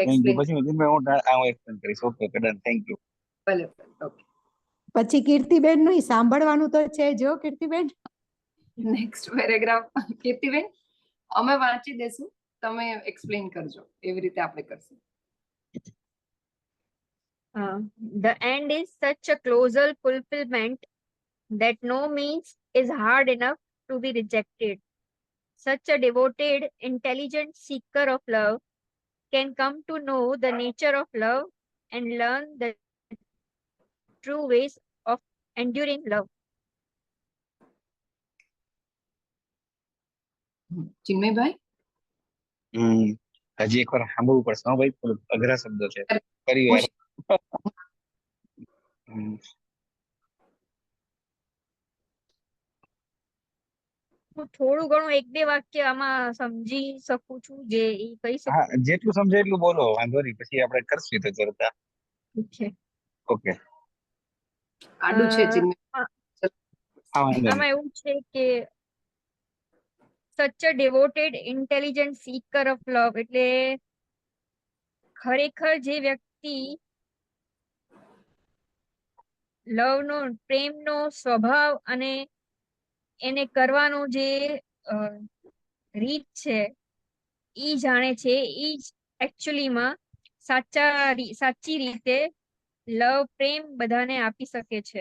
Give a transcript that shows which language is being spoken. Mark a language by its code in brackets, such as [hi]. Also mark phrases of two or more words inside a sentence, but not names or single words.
[en] thank you. એક્સપ્લેન. [gu] પછી હું એક્સપ્લેન કરીશ. [en] okay done. thank you. [gu] ભલે ઓકે. પછી કીર્તિબેન નું સાંભળવાનું તો છે જો કીર્તિબેન. નેક્સ્ટ પેરેગ્રાફ કીર્તિબેન અમે વાંચી દેશું, તમે એક્સપ્લેન કરજો, એવી રીતે આપણે કરશું. [en] The end is such a closer fulfillment that no means is hard enough to be rejected. Such a devoted, intelligent seeker of love can come to know the nature of love and learn the true ways of enduring love. [gu] ચિન્મયભાઈ હજી એકવાર સાંભળવું પડશે. હા ભાઈ, થોડું અઘરા શબ્દો છે. ફરી વાર. હું થોડું ઘણું એક બે વાક્ય આમાં સમજી શકું છું, જે ઈ કહી હા, શકું. જેટલું સમજે એટલું બોલો, વાંધો નહીં. પછી આપણે કરશું તો ચર્ચા. છે ઓકે. આડું છે ચિન્મય. હા, વાંધો નહીં. આમાં એવું છે કે [en] such a devoted, intelligent seeker of love [gu] એટલે ખરેખર જે વ્યક્તિ લવનો, પ્રેમનો સ્વભાવ અને એને કરવાનો જે રીત છે ઈ જાણે છે, ઈ જ એકચ્યુઅલીમાં સાચી રીતે લવ, પ્રેમ બધાને આપી શકે છે.